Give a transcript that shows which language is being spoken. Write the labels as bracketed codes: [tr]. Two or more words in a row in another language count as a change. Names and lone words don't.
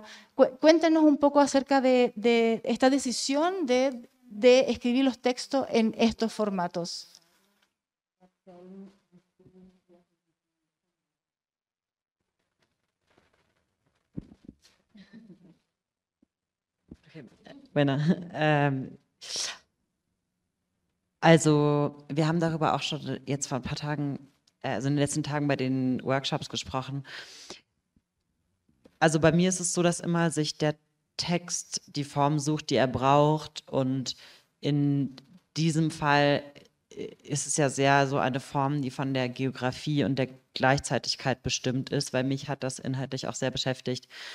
[es] Cuéntanos un poco acerca de esta decisión de escribir los textos en estos formatos. Bueno, [de] also wir haben darüber auch schon jetzt vor ein paar Tagen, also in den letzten Tagen bei den Workshops gesprochen. Also bei mir ist es so, dass immer sich der Text die Form sucht, die er braucht, und in diesem Fall ist es ja sehr so eine Form, die von der Geografie und der Gleichzeitigkeit bestimmt ist, weil mich hat das inhaltlich auch sehr beschäftigt,